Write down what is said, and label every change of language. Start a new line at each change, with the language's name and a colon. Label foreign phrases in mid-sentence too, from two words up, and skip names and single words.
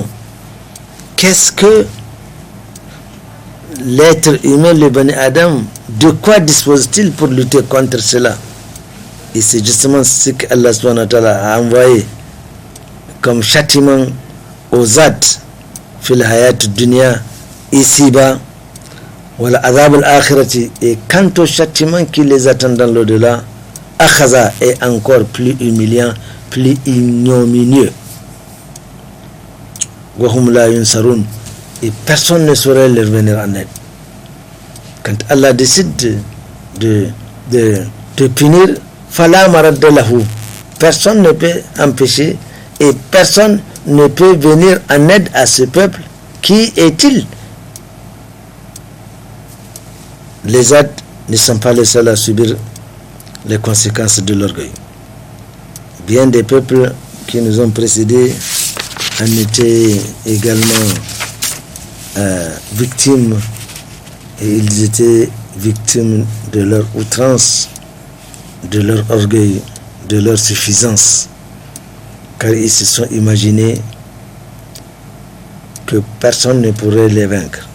French: Qu'est-ce que l'être humain, le
Arabic: بني آدم,
French: de quoi dispose-t-il pour lutter contre cela? Et c'est justement ce qu'Allah
Arabic: سبحانه وتعالى
French: a envoyé comme châtiment aux Ad
Arabic: في الحياة الدنيا,
French: ici-bas,
Arabic: ولعذاب الآخرة,
French: et quant au châtiment qui les attend dans l'au-delà, akhaza, est encore plus humiliant, plus ignominieux.
Arabic: وهم لا ينصرون,
French: et personne ne saurait leur venir en aide. Quand Allah décide de punir,
Arabic: فلا مرد له,
French: personne ne peut empêcher et personne ne peut venir en aide à ce peuple. Qui est-il? Les Ad ne sont pas les seuls à subir les conséquences de l'orgueil. Bien des peuples qui nous ont précédés en étaient également victimes, et ils étaient victimes de leur outrance, de leur orgueil, de leur suffisance, car ils se sont imaginés que personne ne pourrait les vaincre.